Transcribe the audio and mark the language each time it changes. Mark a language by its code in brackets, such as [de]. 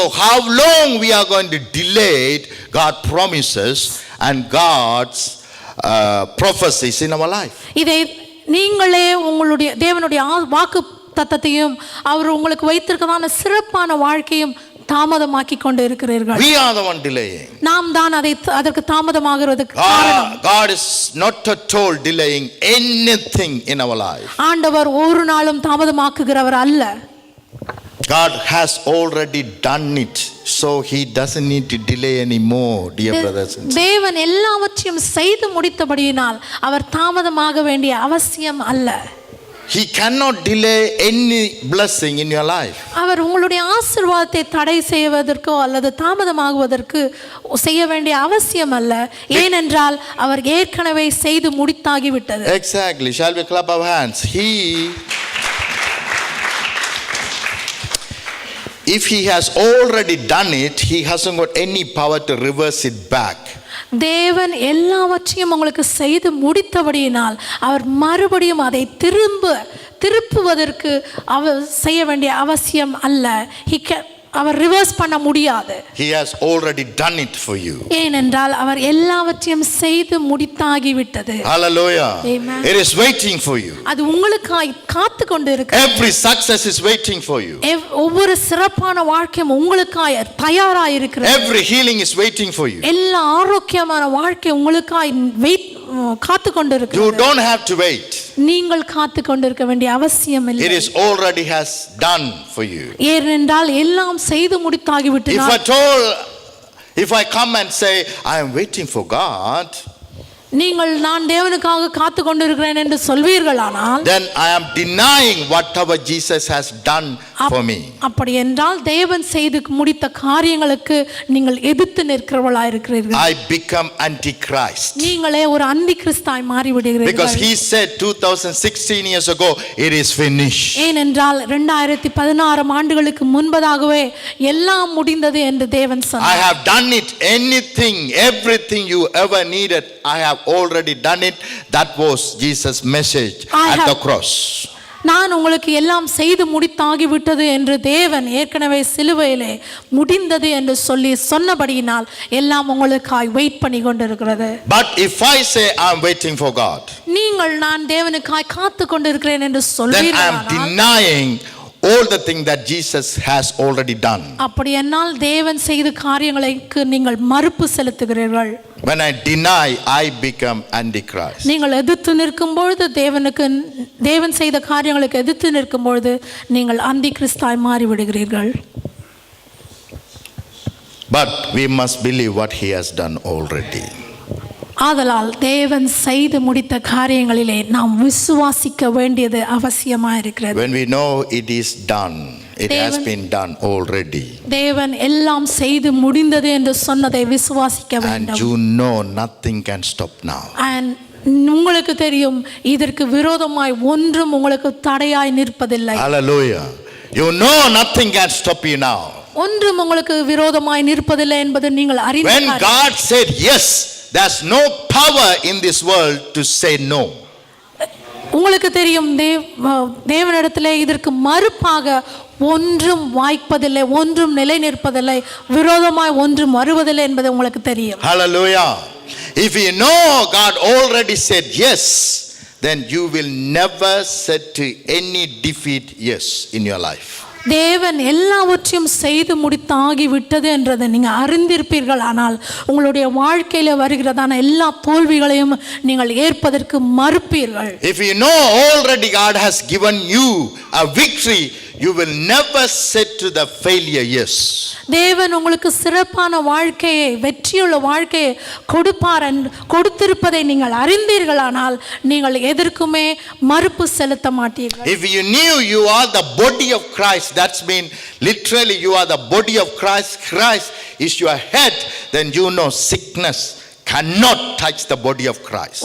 [en] So how long we are going to delay God promises and God's prophecies in our life? [ta] இதை நீங்களே உங்களுடைய தேவனுடைய வாக்கு தத்தத்தையும் அவர் உங்களுக்கு வைத்திருக்கதான சிறப்பான வாழ்க்கையும் தாமதமாக்கி கொண்டு இருக்கிறீர்கள். [en] We are the one delaying. [ta] நாம் தான் அதற்கு தாமதமாகிறதுக்கு காரணம். [en] God is not at all delaying anything in our life. [ta] ஆண்டவர் ஒரு நாளும் தாமதமாக்குகிறவர் அல்ல. [en] God has already done it, so he doesn't need to delay anymore, dear brothers and sisters. [ta] தேவன் எல்லாவற்றையும் செய்து முடித்தபடியினால் அவர் தாமதமாக வேண்டிய அவசியம் அல்ல. [en] He cannot delay any blessing in your life. [ta] அவர் உங்களுடைய ஆசீர்வாதத்தை தடை செய்வதற்கோ அல்லது தாமதமாகுவதற்கு செய்ய வேண்டிய அவசியம் அல்ல. ஏனென்றால் அவர் ஏற்கனவே செய்து முடித்தாகிவிட்டது. [en] Exactly. Shall we clap our hands? If he has already done it, he hasn't got any power to reverse it back. [ta] தேவன் எல்லாவற்றையும் உங்களுக்கு செய்து முடித்தபடியினால் அவர் மறுபடியும் அதை திருப்புவதற்கு அவர் செய்ய வேண்டிய அவசியம் அல்ல. அவர் ரிவர்ஸ் பண்ண முடியாது. [en] He has already done it for you. [ta] ஏனென்றால் அவர் எல்லாவற்றையும் செய்து முடித்தாகிவிட்டது. [en] Hallelujah. Amen. It is waiting for you. [ta] அது உங்களுக்காய் காத்து கொண்டு இருக்கிறது. [en] Every success is waiting for you. [ta] ஒவ்வொரு சிறப்பான வாழ்க்கையும் உங்களுக்காய் தயாராக இருக்கிறது. [en] Every healing is waiting for you. [ta] எல்லா ஆரோக்கியமான வாழ்க்கை உங்களுக்காய் காத்து கொண்டு இருக்கிறது. [en] You don't have to wait. [ta] நீங்கள் காத்து கொண்டிருக்க வேண்டிய அவசியம் இல்லை. [en] It is already has done for you. [ta] ஏனென்றால் எல்லாம் செய்து முடித்தாகிவிட்டது. [en] If I come and say I am waiting for God, [ta] நீங்கள் நான் தேவனுக்காக காத்து கொண்டிருக்கிறேன் என்று சொல்வீர்களானால், [en] then I am denying whatever Jesus has done for me. [ta] அப்படி என்றால் தேவன் செய்து முடித்த காரியங்களுக்கு நீங்கள் எதிர்த்து நிற்கிறவளாய் இருக்கிறீர்கள். [en] I become antichrist. [ta] நீங்களே ஒரு அந்தி கிறிஸ்தாய் மாறி விடுகிறீர்கள். [en] Because he said 2016 years ago, it is finished. [ta] ஏனென்றால் 2016 ஆண்டுகளுக்கு முன்பதாகவே எல்லாம் முடிந்தது என்று தேவன் சொன்னார். [en] I have done it. Everything you ever needed, I have already done it. That was Jesus' message at the cross. [ta] நான் உங்களுக்கு எல்லாம் செய்து முடித்தாகிவிட்டது என்று தேவன் ஏற்கனவே சிலுவையிலே முடிந்தது என்று சொன்னபடியினால் எல்லாம் உங்களுக்காய் வெயிட் பண்ணி கொண்டிருக்கிறது. [en] But if I say I am waiting for God, [ta] நீங்கள் நான் தேவனுக்காய் காத்து கொண்டிருக்கிறேன் என்று [en] then [ta] சொல்வீர்கள், [en] I am denying all the things that Jesus has already done. [ta] அப்படி என்னால் தேவன் செய்த காரியங்களுக்கு நீங்கள் மறுப்பு செலுத்துகிறீர்கள். [en] When I deny, I become antichrist. [ta] நீங்கள் எதிர்த்து நிற்கும் பொழுது தேவன் செய்த காரியங்களுக்கு எதிர்த்து நிற்கும் பொழுது நீங்கள் அந்தி கிறிஸ்தாய் மாறி விடுகிறீர்கள். [en] But we must believe what he has done already. [ta] ஆதலால் தேவன் செய்து முடித்த காரியங்களிலே நாம் விசுவாசிக்க வேண்டியது அவசியமாக இருக்கிறது. [en] When we know it is done, it has been done already. [ta] தேவன் எல்லாம் செய்து முடிந்தது என்று சொன்னதை விசுவாசிக்க வேண்டும். [en] And you know nothing can stop now. [ta] உங்களுக்கு தெரியும் இதற்கு விரோதமாய் ஒன்றும் உங்களுக்கு தடையாய் நிற்பதில்லை. [en] Hallelujah. You know nothing can stop you now. [ta] ஒன்றும் உங்களுக்கு விரோதமாய் நிற்பதில்லை என்பது நீங்கள் அறிவீர்கள். [en] When God said yes, there's no power in this world to say no. [ta] உங்களுக்கு தெரியும் தேவனிடத்திலே இதற்கு மறுப்பாக ஒன்றும் வாய்ப்பதில்லை, ஒன்றும் நிலை நிற்பதில்லை, விரோதமாய் ஒன்றும் வருவதில்லை என்பது உங்களுக்கு தெரியும். [en] Hallelujah. If you know God already said yes, then you will never say to any defeat yes in your life. [ta] தேவன் எல்லாவற்றையும் செய்து முடித்தாகி விட்டது என்றதை நீங்கள் அறிந்திருப்பீர்கள். ஆனால் உங்களுடைய வாழ்க்கையில் வருகிறதான எல்லா தோல்விகளையும் நீங்கள் ஏற்பதற்கு மறுப்பீர்கள். [en] If you know already God has given you a victory, you will never say to the failure yes. [ta] தேவன் உங்களுக்கு சிறப்பான வாழ்க்கையை, வெற்றியுள்ள வாழ்க்கையை கொடுத்திருப்பதை நீங்கள் அறிந்தீர்களானால் நீங்கள் எதற்குமே மறுப்பு செலுத்த மாட்டீர்கள். [en] If you knew you are the body of Christ, that's mean literally you are the body of Christ, Christ is your head, then you know sickness cannot touch the body of Christ.